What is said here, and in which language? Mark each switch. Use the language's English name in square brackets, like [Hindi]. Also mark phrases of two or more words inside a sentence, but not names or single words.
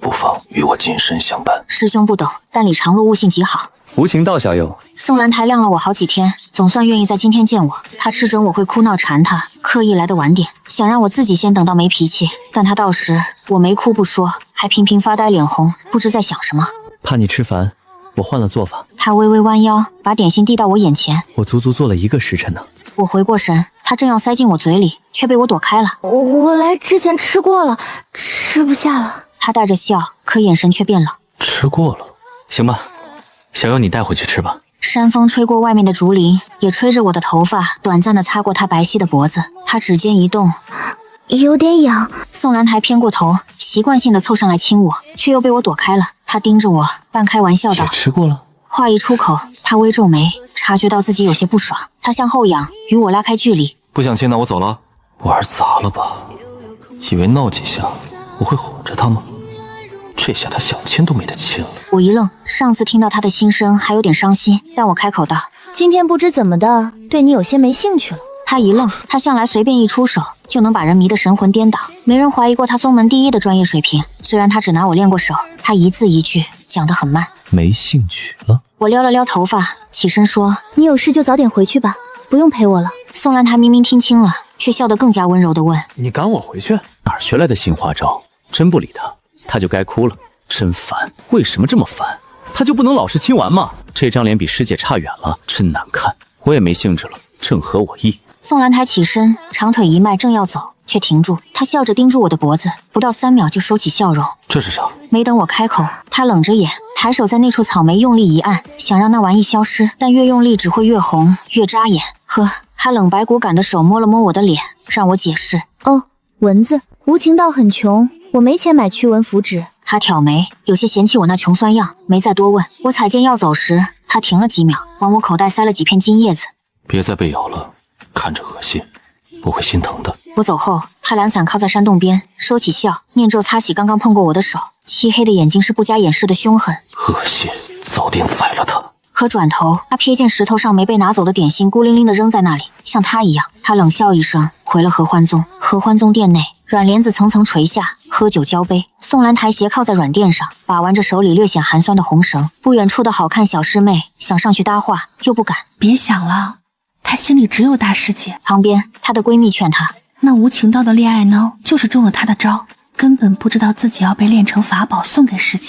[Chinese] 不妨與我近身相伴。師兄不懂，但李長路悟性極好。無情道小友，宋蘭台晾了我好幾天，總算願意在今天見我。他吃準我會哭鬧纏他，刻意來的晚點，想讓我自己先等到沒脾氣。但他到時我沒哭不說，還頻頻發呆臉紅，不知在想什麼。怕你吃煩，我換了做法。他微微彎腰，把點心遞到我眼前。我足足做了1個時辰呢。我回過神，他正要塞進我嘴裡，卻被我躲開了。我來之前吃過了，吃不下了。他帶着笑，可眼神卻變冷。吃過了，行吧，小友你帶回去吃吧。山風吹過外面的竹林，也吹着我的頭髮，短暫地擦過他白皙的脖子。他指尖一動，有點癢。宋蘭台偏過頭，習慣性地湊上來親我，卻又被我躲開了。他盯着我，半開玩笑道： 吃過了。話一出口，他微皺眉，察覺到自己有些不爽。他向後仰，與我拉開距離。不想親，那我走了。玩砸了吧？以為鬧幾下我會哄着他嗎？這這下他想親都沒得親了。我一愣，上次聽到他的心聲還有點傷心，但我开口道：“ 今天不知怎么的，对你有些没興趣了。” 他一愣，他向來隨便一出手就能把人迷得神魂顛倒，沒人懷疑過他宗門第一的專業水平。雖然他只拿我練過手，他一字一句講得很慢。沒興趣了？我撩了撩頭髮，起身說：“ 你有事就早點回去吧，不用陪我了。” 宋蘭台明明聽清了，卻笑得更加溫柔地問：“ 你趕我回去？哪兒學來的新花招？真不理他，他就該哭了。真煩，為什麼這麼煩？他就不能老實親完嗎？這張臉比師姐差遠了，真難看。我也沒興致了，正合我意。” 宋蘭台起身，長腿一邁，正要走，卻停住。她笑着盯住我的脖子，不到3秒就收起笑容。這是啥？沒等我開口，她冷着眼，抬手在那處草莓用力一按，想讓那玩意消失，但越用力只會越紅，越扎眼。呵，她冷白骨感的手摸了摸我的臉，讓我解釋。哦，蚊子，無情道很窮，我沒錢買驅蚊符紙。她挑眉，有些嫌棄我那窮酸樣，沒再多問。我踩劍要走時，她停了幾秒，往我口袋塞了幾片金葉子。別再被咬了。看着惡心，我會心疼的。我走後，他兩傘靠在山洞邊，收起笑，念咒擦洗剛剛碰過我的手，漆黑的眼睛是不加掩飾的凶狠。惡心，早點宰了他。可轉頭，他瞥見石頭上沒被拿走的點心孤零零地扔在那裡，像他一樣。他冷笑一聲，回了合歡宗。合歡宗殿內，軟簾子層層垂下，喝酒交杯。宋蘭台斜靠在軟墊上，把玩着手裡略顯寒酸的紅繩。不遠處的好看小師妹想上去搭話，又不敢。別想了。她心裡只有大師姐。旁邊，她的閨蜜勸她：“ 那無情道的戀愛腦就是中了她的招，根本不知道自己要被練成法寶送給師姐。”